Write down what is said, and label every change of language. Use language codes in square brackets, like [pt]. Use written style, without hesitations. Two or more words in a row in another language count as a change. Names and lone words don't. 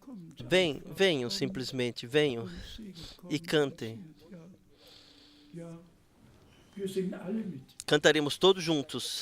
[pt] Venham simplesmente, venham e cantem. [de] Wir singen alle mit. [pt] Cantaremos todos juntos.